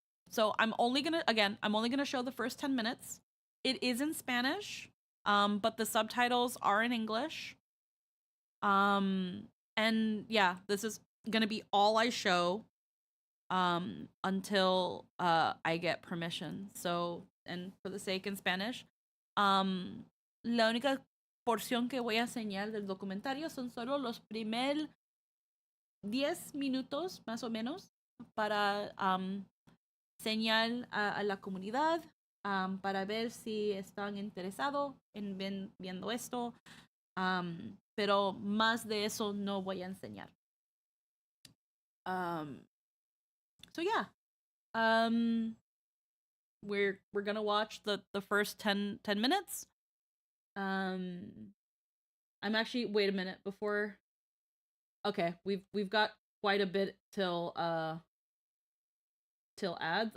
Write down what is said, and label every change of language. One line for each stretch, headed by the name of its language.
English: So I'm only gonna show the first 10 minutes. It is in Spanish, but the subtitles are in English. And yeah, this is gonna be all I show until I get permission. So, and for the sake in Spanish,
Spanish: la única porción que voy a enseñar del documentario son solo los primeros 10 minutos más o menos para enseñar a la comunidad, para ver si están interesados en viendo esto, pero más de eso no voy a enseñar.
English: So yeah, we're gonna watch the first 10 minutes. I'm actually, wait a minute before. Okay, we've got quite a bit till ads.